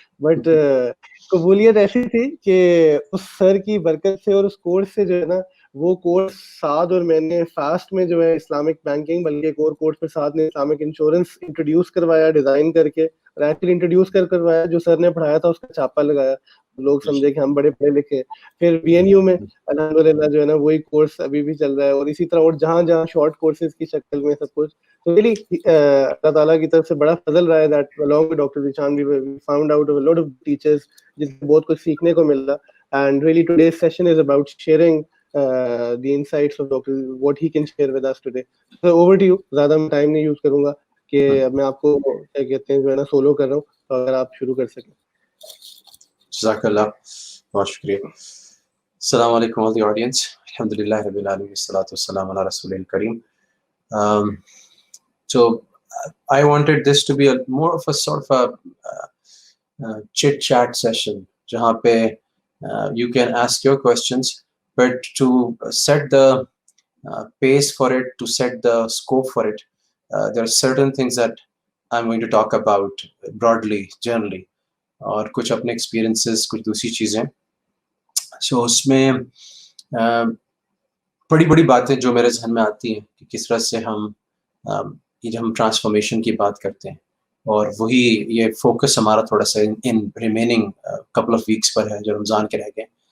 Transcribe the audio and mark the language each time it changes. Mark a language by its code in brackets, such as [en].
[ur] But قبولیت ایسی تھی کہ اس سر کی برکت سے اور اس کورس سے جو ہے نا, وہ کورس ساتھ, اور میں نے فاسٹ میں جو ہے اسلامک بینکنگ بلکہ ایک اور کورس پہ ساتھ نے اسلامک انشورنس انٹروڈیوس کروایا, ڈیزائن کر کے, اور ایکچولی انٹروڈیوس کروایا, جو سر نے پڑھایا تھا اس کا چھاپا لگایا, لوگ سمجھے کہ ہم بڑے پڑھے لکھے. پھر بی این یو میں الحمدللہ جو ہے نا وہی کورس ابھی بھی چل رہا ہے, اور اسی طرح اور جہاں جہاں شارٹ کورسز کی شکل میں سب کچھ. تو ریلی اللہ تعالیٰ کی طرف سے بڑا فضل رہا ہے [en] That along with Dr. Zishan we found out a lot of teachers [ur] جن سے بہت کچھ سیکھنے کو مل رہا. [en] And really today's session is about sharing the insights of Dr. what he can share with us today. So over to you. [ur] زیادہ میں ٹائم نہیں یوز کروں گا کہ میں آپ کو کیا کہتے ہیں جو ہے نا سولو کر رہا ہوں, تو اگر آپ شروع کر سکیں. جزاک اللہ, بہت شکریہ. [ar] السلام علیکم [en] all the audience. [ar] الحمدللہ رب العالمین والصلاۃ والسلام علی رسول الکریم. [en] So I wanted this to be a more of a sort of a chit chat session [ur] jahan pe [en] you can ask your questions, but to set the pace for it, to set the scope for it, there are certain things that I'm going to talk about broadly, generally, [ur] اور کچھ اپنے experiences, کچھ دوسری چیزیں. سو اس میں بڑی بڑی باتیں جو میرے ذہن میں آتی ہیں کہ کس طرح سے ہم یہ جب ہم ٹرانسفارمیشن کی بات کرتے ہیں, اور وہی یہ فوکس ہمارا تھوڑا سا ان ریمیننگ کپل آف ویکس پر ہے جو رمضان کے رہ گئے.